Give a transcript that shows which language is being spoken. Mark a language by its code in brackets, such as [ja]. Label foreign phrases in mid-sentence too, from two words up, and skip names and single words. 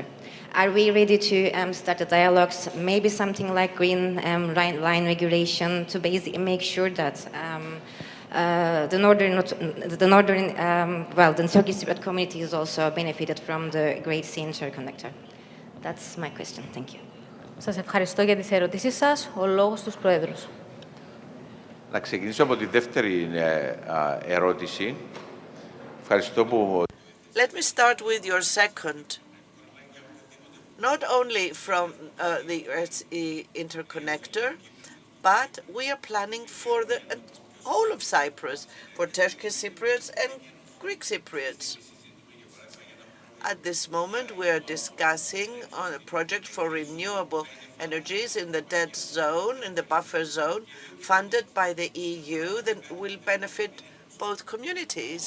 [en] Are we ready to start the dialogues, maybe something like green line regulation, to basically make sure that the Turkish Cypriot community is also benefited from the Great Sea Interconnector? That's my question. Thank you. [el] Σας ευχαριστώ για τις ερωτήσεις σας. Ο λόγος στους Προέδρους. Να ξεκινήσω από τη δεύτερη ερώτηση. Ευχαριστώ που... [en] Let me start with your second. Not only from the interconnector, but we are planning for the whole of Cyprus, for Turkish Cypriots and Greek Cypriots. At this moment, we are discussing on a project for renewable energies in the dead zone, in the buffer zone, funded by the EU, that will benefit both communities.